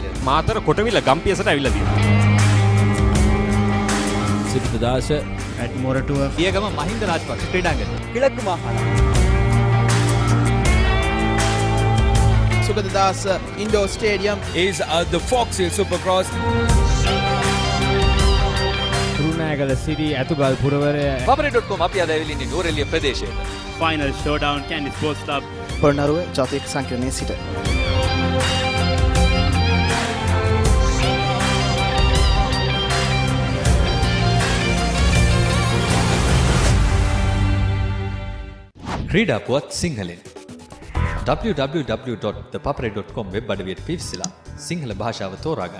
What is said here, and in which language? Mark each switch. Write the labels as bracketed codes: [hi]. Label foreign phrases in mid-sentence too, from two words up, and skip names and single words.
[si] මාතර කොටවිල ගම්පියසට ඇවිල්ලා තියෙනවා. සිරිතදාස ඇඩ්මොරටුව පියගම මහින්ද රාජපක්ෂ ක්‍රීඩාංගණය. [ta] கிழக்கு மாகாணம் சுகததாஸ் இண்டோர் ஸ்டேடியம் [en] is the Fox Hill Supercross. [si] රුණෑගල සිරි ඇතුගල් පුරවරය papare.com අපි අද ඇවිල්ලා ඉන්නේ නෝරෙලිය ප්‍රදේශයේ. [en] Final showdown, Candy Sports Club. [si] පොළොන්නරුව ජාතික සංකීර්ණයේ සිට ක්‍රීඩා පුවත් සිංහලෙන් www.thepapare.com වෙබ් අඩවියට පිවිසලා සිංහල භාෂාව තෝරාගන්න.